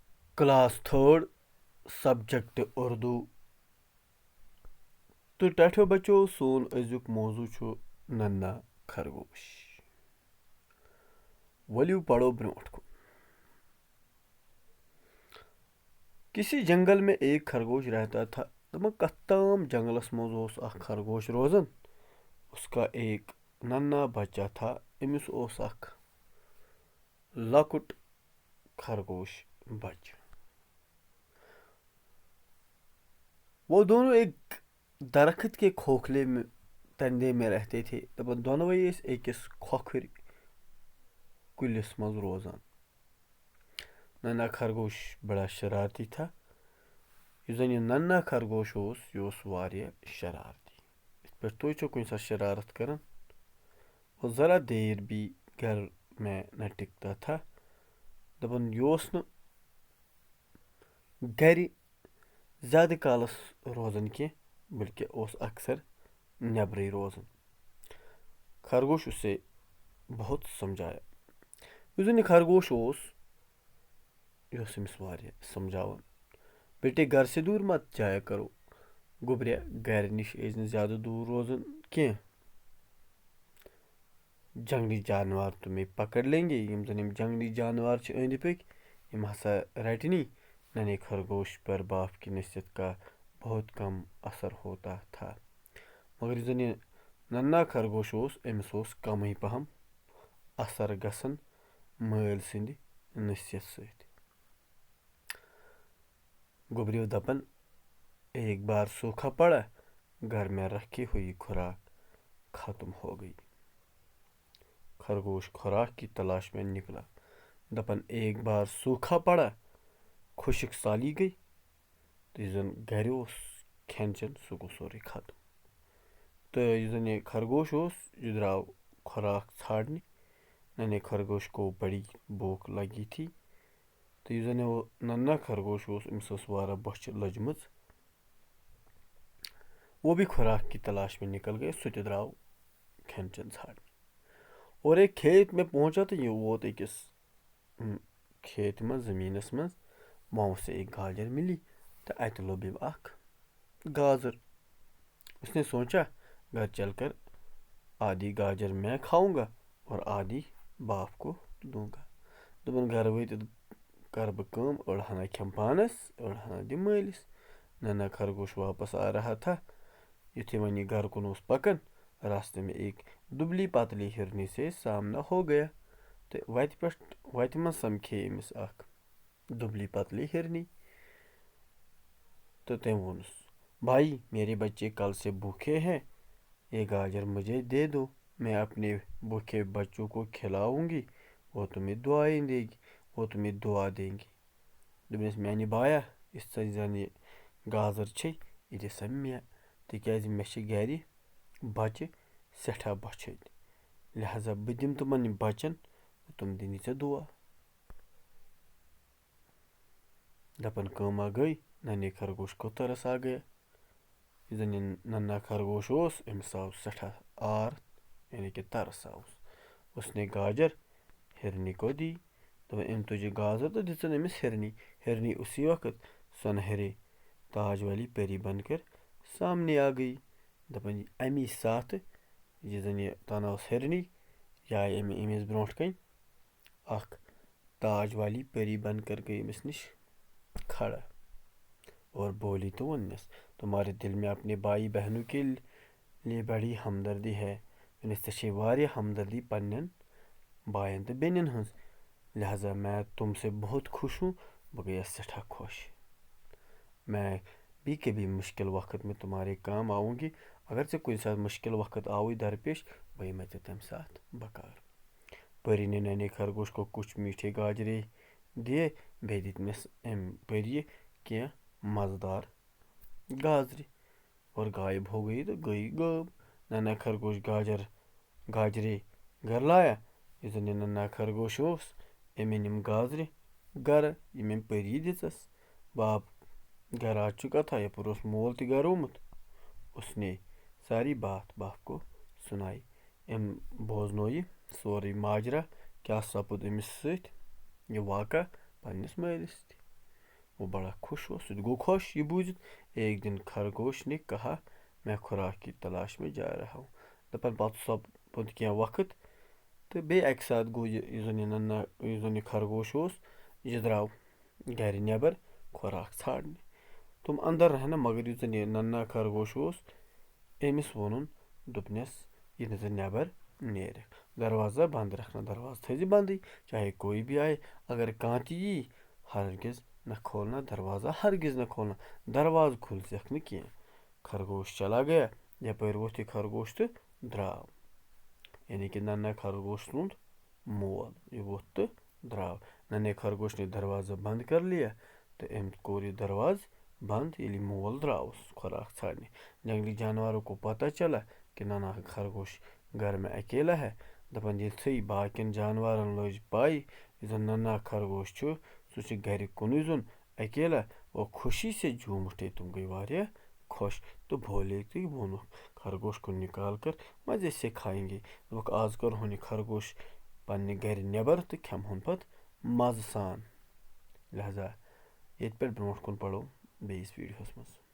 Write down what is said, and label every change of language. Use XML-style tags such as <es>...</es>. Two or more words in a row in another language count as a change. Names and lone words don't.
<ks>کلاس تھٲڈ سبجیکٹ اردو تہٕ ٹاٹھیو بچو سون أزیُک موضوع چھُ ننا خرگوش ؤلِو پڑھو برونٛٹھ کُن</ks> <ur>کسی جنگل میں ایک خرگوش رہتا تھا</ur> <ks>دپان کتھ تام جنگلس منٛز اوس اکھ خرگوش روزان</ks> <ur>اس کا ایک ننا بچہ تھا</ur> <ks>أمِس اوس اکھ لۄکُٹ خرگوش بچہ</ks> <ur>وہ دونوں ایک درخت کے کھوکھلے میں تندے میں رہتے تھے</ur> <ks>دپان دۄنوے ٲسۍ أکِس کھوکھٕرۍ کُلِس منٛز روزان</ks> <ur>ننا خرگوش بڑا شرارتی تھا</ur> <ks>یُس زن یہِ ننا خرگوش اوس یہِ اوس واریاہ شرارتی یِتھ پٲٹھۍ تُہۍ چھِو کُنہِ ساتہٕ شرارت کران</ks> <ur>وہ ذرا دیر بھی گھر میں نہ ٹکتا تھا</ur> <ks>دپان یہِ اوس نہٕ گرِ زیادٕ کالس روزان کینٛہہ بلکہِ اوس اکثر نیبرٕے روزان</ks> <ur>خرگوش اسے بہت سمجھایا</ur> <ks>یُس زن یہِ خرگوش اوس یہِ اوس أمِس واریاہ سمجھاوان</ks> <ur>بیٹے گھر سے دور مت جایا کرو</ur> <ks>گوٚبریا گرِ نِش ٲسۍ نہٕ زیادٕ دوٗر روزان کینٛہہ</ks> <ur>جنگلی جانور تمہیں پکڑ لیں گے</ur> <ks>یِم زن یِم جنگلی جانور چھِ أنٛدۍ پٔکۍ یِم ہسا رٹنی</ks> <ur>ننے خرگوش پر باپ کی نصیحت کا بہت کم اثر ہوتا تھا</ur> <ks>مگر یُس زن یہِ ننا خرگوش اوس أمِس اوس کمٕے پہم اثر گژھان مٲلۍ سٕنٛدِ نصیحت سۭتۍ گوبریو دپان</ks> <ur>ایک بار سوکھا پڑا گھر میں رکھی ہوئی خوراک ختم ہو گئی خرگوش خوراک کی تلاش میں نکلا</ur> <ks>دپان</ks> <ur>ایک بار سوکھا پڑا</ur> <ks>خُشک سالی گئی تہٕ یُس زن گرِ اوس کھٮ۪ن چٮ۪ن سُہ گوٚو سورُے ختم تہٕ یُس زن یہِ خرگوش اوس یہِ درٛاو خوراک ژھانڈنہِ</ks> <ur>ننے خرگوش کو بڑی بھوک لگی تھی</ur> <ks>تہٕ یُس زن یہِ ننا خرگوش اوس أمِس ٲس واریاہ بۄچھِ لٔجمٕژ</ks> <ur>وہ بھی خوراک کی تلاش میں نکل گئے</ur> <ks>سُہ تہِ درٛاو کھٮ۪ن چٮ۪ن ژھانڈنہِ</ks> <ur>اور ایک کھیت میں پہنچا</ur> <ks>تہٕ یہِ ووت أکِس کھیت منٛز زٔمیٖنس منٛز</ks> <ur>وہاں سے ایک گاجر ملی تو</ur> <ks>اتہِ لوٚب أمۍ اکھ گازر</ks> <ur>اس نے سوچا گھر چل کر آدھی گاجر میں کھاؤں گا اور آدھی باپ کو دوں گا</ur> <ks>دپان گھر وٲتِتھ کر بہٕ کٲم أڑ ہنا کھٮ۪مہٕ پانس أڑ ہنا دِمہٕ مٲلِس</ks> <ur>ننا خرگوش واپس آ رہا تھا</ur> <ks>یُتھُے وۄنۍ یہِ گھر کُن اوس پکان</ks> <ur>راستے میں ایک دبلی پتلی ہرنی سے سامنا ہو گیا</ur> <ks>تہٕ وتہِ منٛز سمکھے أمِس اکھ دبلی پتلی ہرنی تو تٔمۍ ووٚنُس</ks> <ur>بھائی میرے بچے کل سے بھوکے ہیں یہ گاجر مجھے دے دو میں اپنے بھوکے بچوں کو کھلاؤں گی وہ تمہیں دعائیں دے گی وہ تمہیں دعا دیں گی</ur> <ks>دوٚپنَس میانہِ بایا یُس زن یہِ گازر چھے یہِ دِ سا مےٚ تِکیازِ مےٚ چھِ گرِ بچہِ سٮ۪ٹھاہ بۄچھِتھ لہذا بہٕ دِمہٕ تِمن یِم بچن تِم دِنی ژےٚ دعا دپان کٲما گٔے</ks> <ur>ننے خرگوش کو ترس آ</ur> <ks>گیا یُس زن یہِ ننا خرگوش اوس أمِس آو سٮ۪ٹھاہ آر یعنی کہ ترس آوُس</ks> <ur>اس نے گاجر ہرنی کو دی</ur> <ks>دپان أمۍ تُجہِ گازر تہٕ دِژٕن أمِس ہرنی</ks> <ur>ہرنی اسی وقت سنہرے تاج والی پری بن کر سامنے آ گئی</ur> <ks>دپان امی ساتہٕ یہِ زن یہِ تنہٕ اوس ہرنی یہِ آیہِ أمِس برونٛٹھ کَنۍ اکھ تاج والی پری</ks> <ur>بن کر گئی</ur> <ks>أمِس نِش</ks> <ur>کھڑا اور بولی</ur> <ks>تو وننس</ks> <ur>تمہارے دل میں اپنے بھائی بہنوں کے لیے بڑی ہمدردی ہے</ur> <ks>وننس ژےٚ چھے واریاہ ہمدردی پننٮ۪ن باین تہٕ بیٚنٮ۪ن ہٕنٛز لہذا</ks> <ur>میں تم سے بہت خوش ہوں</ur> <ks>بہٕ گٔیس سٮ۪ٹھاہ خۄش</ks> <ur>میں بھی کبھی مشکل وقت میں تمہارے کام آؤں گی</ur> <ks>اگر ژےٚ کُنہِ ساتہٕ مشکل وقت آوٕے درپیش</ks> <ur>وہی</ur> <ks>میں ژےٚ تمہِ ساتہٕ بکار</ks> <ur>پری نے ننے خرگوش کو کچھ میٹھے گاجرے دیے</ur> <ks>بیٚیہِ دِتنس أمۍ پریہِ کینٛہہ مزٕدار گازرِ اور</ks> <ur>غائب ہو گئی</ur> <ks>تو گئی غٲب</ks> <ur>ننا خرگوش گاجرے گھر لایا</ur> <ks>یُس زن یہِ ننا خرگوش اوس أمۍ أنۍ یِم گازرِ گرٕ یِم أمۍ پری دِژس</ks> <ur>باپ گھر آ چُکا تھا</ur> <ks>یپٲرۍ اوس مول تہِ گھر آمُت</ks> <ur>اس نے ساری بات باپ کو سنائی</ur> <ks>أمۍ بوزنو یہِ سورُے ماجرا کیٛاہ سپُد أمِس سۭتۍ یہِ واقع پننِس مٲلِس تہِ</ks> <ur>وہ بڑا خوش ہوا,</ur> <ks>سُہ تہِ گوٚو خوش یہ بوٗزِتھ.</ks> <ur>ایک دن خرگوش نے کہا میں خوراک کی تلاش میں جا رہا ہوں.</ur> <ks>دپان پتہٕ سپُد کینٛہہ وقت تہٕ بیٚیہِ اَکہِ ساتہٕ گوٚو یُس زن یہِ خرگوش اوس یہِ درٛاو گرِ نٮ۪بر خوراک ژھانٛڈنہِ.</ks> <ur>تِم اندر رہنا,</ur> <ks>مگر یُس زن یہِ ننا خرگوش اوس أمِس ووٚنُن دوٚپنَس یہِ نہٕ ژٕ نٮ۪بر نیرکھ,</ks> <ur>دروازہ بنٛد رکھنا,</ur> <ks>دروازٕ تھٲیزِ بنٛدٕے,</ks> <ur>چاہے کوئی بھی آئے,</ur> <ks>اگر کانٛہہ تہِ یی</ks> <ur>ہرگز نہ کھولنا دروازہ, ہرگز نہ کھولنا</ur> <ks>دروازٕ کھوٗلزٮ۪کھ نہٕ کینٛہہ.</ks> <ur>خرگوش چلا گیا,</ur> <ks>یپٲرۍ ووٚتھ یہِ خرگوش تہٕ درٛاو, یعنی کہ ننا خرگوش سُنٛد مول, یہ ووٚتھ تہٕ درٛاو.</ks> <ur>ننے خرگوش نے دروازہ بند کر لیا</ur> <ks>تو أمۍ کوٚر یہِ دروازٕ بند ییٚلہِ یہِ مول درٛاوُس خوراک ژھانٛڈنہِ.</ks> <ur>جنگلی جانوروں کو پتہ چلا کہ ننا خرگوش گھر میں اکیلا ہے.</ur> <ks>دپان یِتھُے باقین جانورن لٔج پاے یُس زن ننا خرگوش چھُ سُہ چھُ گھرِ کُنُے زوٚن اکیلا,</ks> <ur>وہ خوشی سے جھوم اٹھے,</ur> <ks>تِم گٔے واریاہ خوش تہٕ</ks> <ur>بولے</ur> <ks>تہٕ ووٚنُکھ</ks> <ur>خرگوش کو نکال کر مزے سے کھائیں گے.</ur> <ks>دوٚپُکھ آز کڑہون یہِ خرگوش پننہِ گرِ نٮ۪بر تہٕ کھٮ۪مہون پتہٕ مزٕ سان. لہذا ییٚتہِ پٮ۪ٹھ برونٛٹھ کُن پرو بیٚیِس ویٖڈیوہس منٛز.</ks>